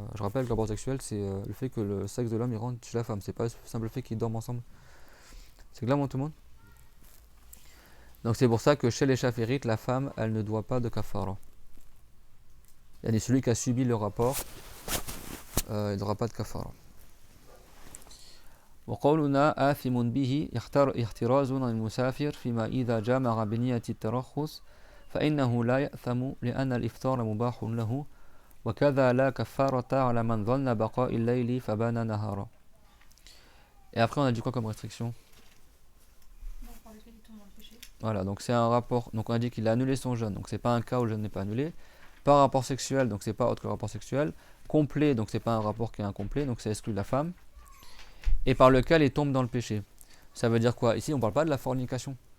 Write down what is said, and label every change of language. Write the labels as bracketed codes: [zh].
[fr] je rappelle que le rapport sexuel, c'est le fait que le sexe de l'homme il rentre chez la femme. C'est pas le simple fait qu'ils dorment ensemble. C'est clair, tout le monde? Donc c'est pour ça que chez les Chaférites, la femme, elle ne doit pas de kafara. Yani celui qui a subi le rapport, il n'aura pas de kafara. [ar] وقولنا آثم به احتراز عن المسافر فيما إذا جامع بنية الترخص فإنه لا يأثم لأن الإفطار مباح له وكذا لا كفارة على من ظن بقاء الليل فبان نهارا. [fr] Et après on a dit quoi comme restriction? Voilà, donc c'est un rapport, donc on a dit qu'il a annulé son jeûne, donc c'est pas un cas où le jeûne n'est pas annulé. Pas un rapport sexuel, donc c'est pas autre que le rapport sexuel. Complet, donc c'est pas un rapport qui est incomplet, donc ça exclut la femme. Et par lequel il tombe dans le péché. Ça veut dire quoi? Ici on parle pas de la fornication.